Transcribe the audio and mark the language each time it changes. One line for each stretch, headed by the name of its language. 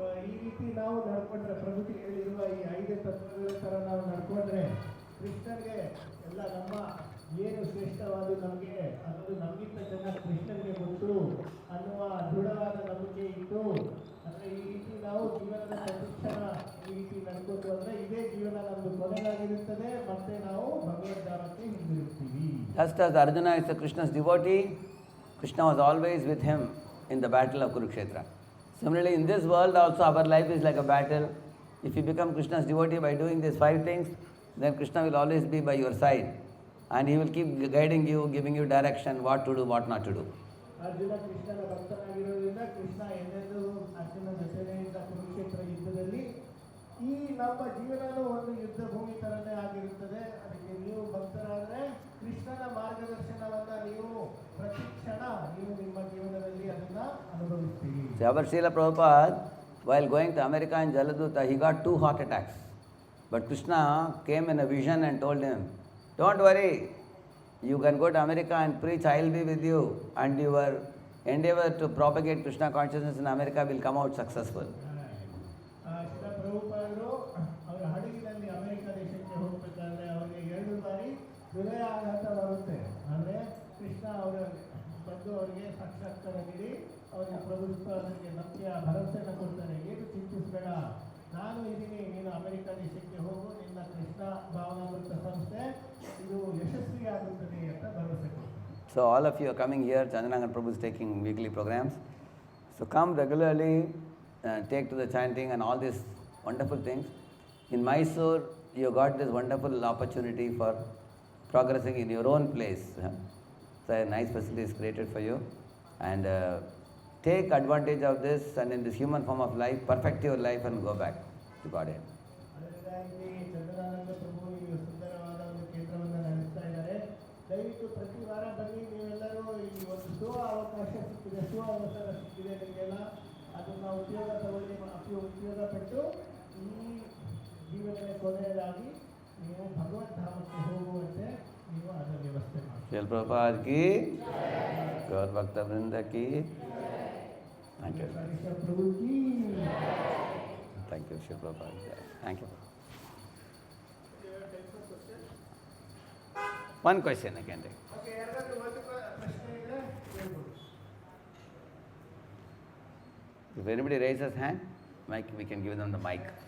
Kannada: ಈ ರೀತಿ ನಾವು ನಡ್ಕೊಂಡ್ರೆ, ಪ್ರಕೃತಿ ಹೇಳಿರುವ ಈ 5 ತತ್ವಗಳ ಥರ ನಾವು ನಡ್ಕೊಂಡ್ರೆ, ಕೃಷ್ಣನಿಗೆ ಎಲ್ಲ ನಮ್ಮ ಏನು ಶ್ರೇಷ್ಠವಾದ ನಮಗೆ ಅನ್ನೋದು ನಮಗಿಂತ ಚೆನ್ನಾಗಿ ಕೃಷ್ಣನಿಗೆ ಗೊತ್ತು ಅನ್ನುವ ದೃಢವಾದ ನಂಬಿಕೆ ಇತ್ತು. ಅಂದರೆ ಈ ರೀತಿ ನಾವು ಜೀವನದ ಪ್ರತಿಕ್ಷಣ ಈ ರೀತಿ ನಡ್ಕೊಂಡು ಅಂದರೆ ಇದೇ ಜೀವನ ನಮ್ಮದು ಕೊನೆಗಾಗಿರುತ್ತದೆ, ಮತ್ತೆ ನಾವು ಭಗವದ್ಧಾಮಕ್ಕೆ ಹಿಂದಿರುಗ್ತೀವಿ.
English: Just as Arjuna is Krishna's devotee, Krishna was always with him in the battle of Kurukshetra. Similarly, in this world also our life is like a battle. If you become Krishna's devotee by doing these 5 things, then Krishna will always be by your side. And he will keep guiding you, giving you direction, what to do, what not to do.
Kannada: Arjuna ಕೃಷ್ಣನ ಭಕ್ತನಾಗಿರೋದ್ರಿಂದ ಕೃಷ್ಣ ಎಂದೆಂದೂ ಅರ್ಜುನ ಜೊತೆನೇ ಇದ್ದ ಕುರುಕ್ಷೇತ್ರ ಯುದ್ಧದಲ್ಲಿ. ಈ ನಮ್ಮ ಜೀವನನೂ ಒಂದು ಯುದ್ಧ ಭೂಮಿ ಥರನೇ ಆಗಿರುತ್ತದೆ. ಅದಕ್ಕೆ ನೀವು ಭಕ್ತರಾದರೆ ಕೃಷ್ಣನ ಮಾರ್ಗದರ್ಶನವನ್ನು ನೀವು ಪ್ರತಿ ಕ್ಷಣ ನೀವು ನಿಮ್ಮ ಜೀವನದಲ್ಲಿ ಅದನ್ನು ಅನುಭವಿಸ್ತೀರಿ.
English: Our Srila Prabhupada, while going to America in Jaladuta, he got 2 heart attacks. But Krishna came in a vision and told him, don't worry, you can go to America and preach, I will be with you, and your endeavor to propagate Krishna consciousness in America will come out successful.
Kannada: Srila ಪ್ರಭುಪಾದರು ಅವರ ಹಡಗಿನಲ್ಲಿ America ದೇಶಕ್ಕೆ ಹೋಗಬೇಕಾದ್ರೆ ಅವರಿಗೆ 2 ಬಾರಿ ಹೃದಯ ಆಘಾತ ಬರುತ್ತೆ. ಆದರೆ ಕೃಷ್ಣ ಅವರ ಬಂದು ಅವರಿಗೆ ಸಾಕ್ಷಾತ್ಕಾರ ನೀಡಿ ಅವರಿಗೆ ಪ್ರಭುತ್ವ ಅದಕ್ಕೆ ನಂಬಿಕೆಯ ಭರವಸೆಯನ್ನು ಕೊಡ್ತಾರೆ. ಏನು ಚಿಂತಿಸಬೇಡ, ನಾನು ಇದ್ದೀನಿ, ನೀನು ಅಮೆರಿಕ ದೇಶಕ್ಕೆ ಹೋಗು, ನಿನ್ನ ಕೃಷ್ಣ ಭಾವನಾಮೃತ ಸಂಸ್ಥೆ ಇದು ಯಶಸ್ವಿಯಾಗುತ್ತದೆ ಅಂತ ಭರವಸೆ ಕೊಡ್ತಾರೆ.
English: So all of you are coming here, Chandanangan Prabhu is taking weekly programs. So come regularly, take to the chanting and all these wonderful things. In Mysore, you got this wonderful opportunity for progressing in your own place. So a nice facility is created for you. And take advantage of this, and in this human form of life, perfect your life and go back to Godhead.
Kannada: ಅದರಿಂದಾಗಿ ಚಂದ್ರಾನಂದ ಪ್ರಭು ಈ ಸುಂದರವಾದ ಒಂದು ಕೇಂದ್ರವನ್ನು ನಡೆಸ್ತಾ ಇದ್ದಾರೆ. ದಯವಿಟ್ಟು ಪ್ರತಿ ವಾರ ಬನ್ನಿ, ನೀವೆಲ್ಲರೂ ಈ ಒಂದು ಅವಕಾಶ ಸಿಕ್ಕಿದೆ, ಅವಸರ ಸಿಕ್ಕಿದೆ ನಿಮಗೆಲ್ಲ. ಅದನ್ನು ಉಪಯೋಗ ತಗೊಳ್ಳಿ, ಉಪಯೋಗ ಪಟ್ಟು ಈ ಜೀವನದ ಕೊನೆಯದಾಗಿ ನೀವು ಭಗವದ್ಧಾಮಕ್ಕೆ ಹೋಗುವಂತೆ ನೀವು ಅದರ ವ್ಯವಸ್ಥೆ ಮಾಡಿ.
English: Shri Prabhupada ki, Gaur Bhakta Vrinda ki. Thank you. Prabhu ಕೀ. Thank you, Shri Prabhupada. Thank you. One question I can take.
Kannada: Okay, ಯಾರಾದರೂ ಒಂದು ಪ್ರಶ್ನೆ ಇದ್ದರೆ ಹೇಳ್ಬೋದು.
English: If anybody raises hand, we can give them the mic.